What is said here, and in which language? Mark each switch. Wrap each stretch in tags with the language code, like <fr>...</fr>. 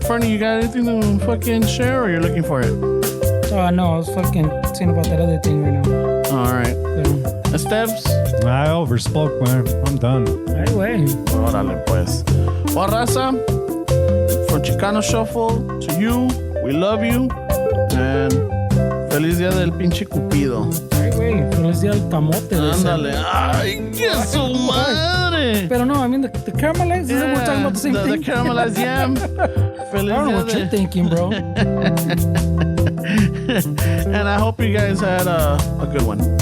<en>Fernie, you got anything to fucking share or you're looking for it? Oh, no, I was fucking saying about that other thing right now. All right. So, Steps? I overspoke, man. I'm done. hey, wait.</en> <es>Órale, pues.</es> <en>Well, raza, from Chicano Shuffle to you, we love you.</en> <es>And feliz día del pinche Cupido.</es> <en>Hey, wait.</en> <es>Feliz día del camote. Ándale. Ay, que su madre. Pero no,</es> <en>I mean, the caramelized, we're talking about the same the thing. caramelized yam. Feliz I don't know</en> <es>día</es> <en>what you're</en> <es>de-</es> <en>thinking, bro. And I hope you guys had a good one.</en>